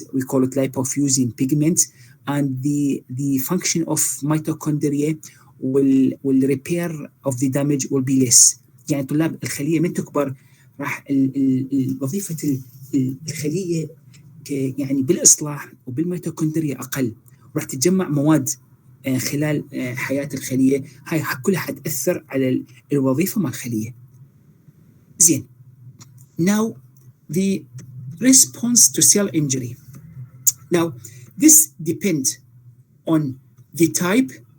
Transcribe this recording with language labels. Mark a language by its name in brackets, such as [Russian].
[English] We call it lipofuscin pigment, and the function of mitochondria will repair of the damage will be less. [Arabic] يعني طلاب الخلية من تكبر راح وظيفة الخلية يعني بالإصلاح وبالميتوكوندريا أقل، راح تتجمع مواد خلال حياة الخلية، هاي كلها حتأثر على الوظيفة مع الخلية. زين. [English] Now the response to cell injury. Now this depends on the type.